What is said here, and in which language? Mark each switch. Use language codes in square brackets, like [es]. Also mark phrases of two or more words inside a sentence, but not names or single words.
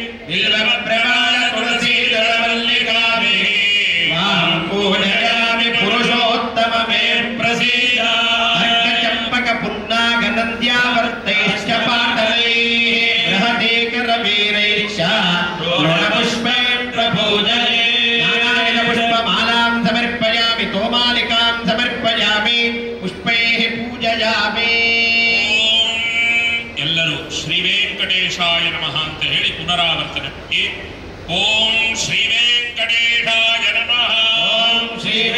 [sa] बिल्वप्रवालतुलसीदलमल्लिकाभिः मां पूजयामि पुरुषोत्तममे प्रसीद अर्कचम्पकपुण्णागनन्द्यावर्तैश्च पाटलैः बृहदेकरवीरैश्च ऋणपुष्पै प्रपूजये पुष्पमालां समर्पयामि तोमालिकां समर्पयामि पुष्पैः पूजयामि [kn] ಎಲ್ಲರೂ [sa] ಶ್ರೀ ವೆಂಕಟೇಶಾಯ ನಮಃ [kn] ಅಂತ ಹೇಳಿ ಪುನರಾವರ್ತನೆ. [sa] ಓಂ ಶ್ರೀ ವೆಂಕಟೇಶಾಯ ನಮಃ. ಓಂ ಶ್ರೀ